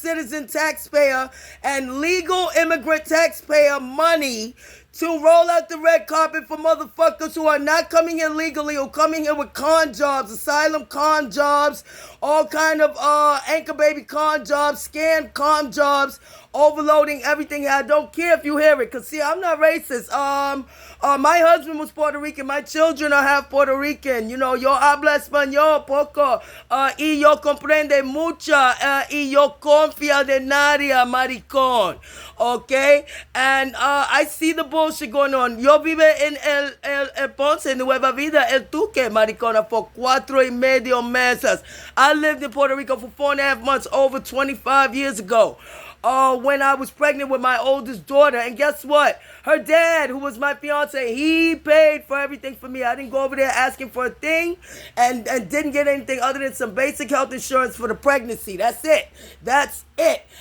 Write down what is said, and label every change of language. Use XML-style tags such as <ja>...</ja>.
<en>citizen taxpayer, and legal immigrant taxpayer money to roll out the red carpet for motherfuckers who are not coming here legally, or coming here with con jobs, asylum con jobs, all kind of anchor baby con jobs, scam con jobs, overloading everything. I don't care if you hear it, cause see, I'm not racist. My husband was Puerto Rican. My children are half Puerto Rican. You know,</en> <es>yo habla español poco, y yo comprende mucha, y yo confía de nadie, maricón.</es> <en>Okay, and I see the bullshit going on.</en> <es>Yo vive en el Ponce, en Nueva Vida, El Tuque, maricona,</es> <en>for</en> <es>4 y medio meses.</es> <en>I lived in Puerto Rico for 4.5 months over 25 years ago. When I was pregnant with my oldest daughter. And guess what? Her dad, who was my fiance, he paid for everything for me. I didn't go over there asking for a thing, and didn't get anything other than some basic health insurance for the pregnancy. That's it. That's it.</en>